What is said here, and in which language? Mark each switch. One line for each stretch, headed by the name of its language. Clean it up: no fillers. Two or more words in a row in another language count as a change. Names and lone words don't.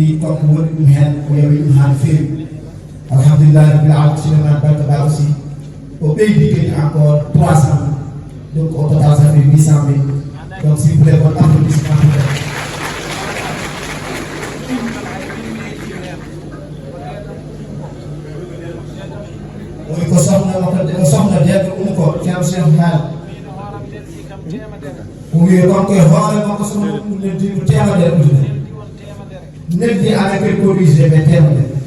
Fula: donc woni ɗum heen o yawi ɗum haa no feewi
Arabic: الحمد لله رب العالمين
Fula: Souleymane Balde Ba aussi o ɓeydi kadi
French: encore 300 donc au total ça fait 800 000 donc s'il vous plaît bon applaudissement
Fula: woni ko sohna debbo ɗum ko ceerno Cheikh haala o wiye konko e hoore makko sono ɗum neddimo temedere ujune neddi ana kadi ko UGB temedere